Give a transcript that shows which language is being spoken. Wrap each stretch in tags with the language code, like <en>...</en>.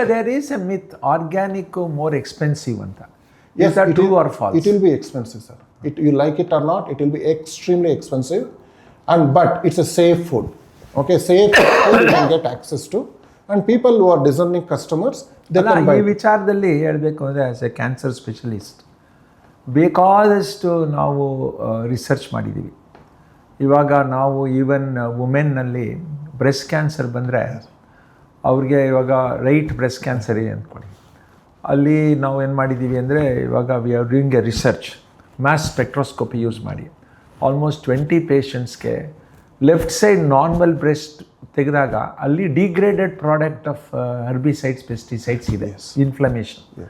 <en>There is a myth, organic more expensive ಅಂತ. Yes, true or false? It will be expensive, sir. You like it or not, it will be extremely expensive. But it's a safe food. Okay, safe food you can get access to. And people who are discerning customers they</en> <kn>ಅಲ್ಲ,</kn> <en>Can buy.</en> <kn>ಈ ವಿಚಾರದಲ್ಲಿ ಹೇಳಬೇಕು ಅಂದರೆ</kn> <en>as a cancer specialist</en> <kn>ಬೇಕಾದಷ್ಟು ನಾವು research ಮಾಡಿದ್ದೀವಿ. ಇವಾಗ ನಾವು ಈವನ್ ವುಮೆನ್ನಲ್ಲಿ ಬ್ರೆಸ್ಟ್ ಕ್ಯಾನ್ಸರ್ ಬಂದರೆ ಅವ್ರಿಗೆ ಇವಾಗ ರೈಟ್ ಬ್ರೆಸ್ಟ್ ಕ್ಯಾನ್ಸರ್ ಇದೆ ಅಂದ್ಕೊಳ್ಳಿ, ಅಲ್ಲಿ ನಾವು ಏನು ಮಾಡಿದ್ದೀವಿ ಅಂದರೆ ಇವಾಗ</kn> <en>we are doing a research</en> <kn>mass spectroscopy use ಮಾಡಿ almost 20 ಪೇಷಂಟ್ಸ್ಗೆ left side normal breast ತೆಗೆದಾಗ ಅಲ್ಲಿ</kn> <en>degraded product of herbicides pesticides</en> <kn>ಇದೆ, ಇನ್ಫ್ಲಮೇಷನ್.</kn>